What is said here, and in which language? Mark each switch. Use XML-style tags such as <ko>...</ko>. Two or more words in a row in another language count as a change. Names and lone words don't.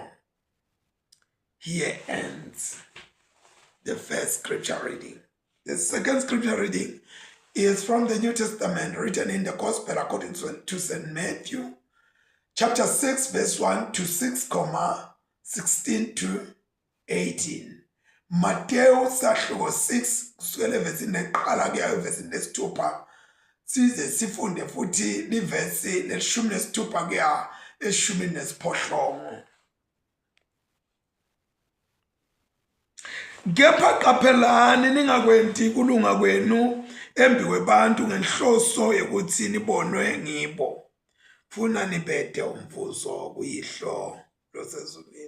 <en>Here ends the first scripture reading. The second scripture reading is from the New Testament, written in the Gospel according to St. Matthew, chapter 6, verse 1 to 6, 16 to 18.</en> <zu>Matthew sahluko 6 kusukela evesini leqala kuya evesini lesithupha, size sifunde futhi livesi leshumi nesithupha kuya eshumi nesiphohlongo. Kepha qaphelani ningakwendi kulunga kwenu embi kwebantu ngenhloso yokuthi nibonwe ngibo, funa nibede umvuzo kuyihlo losezulwini.</zu>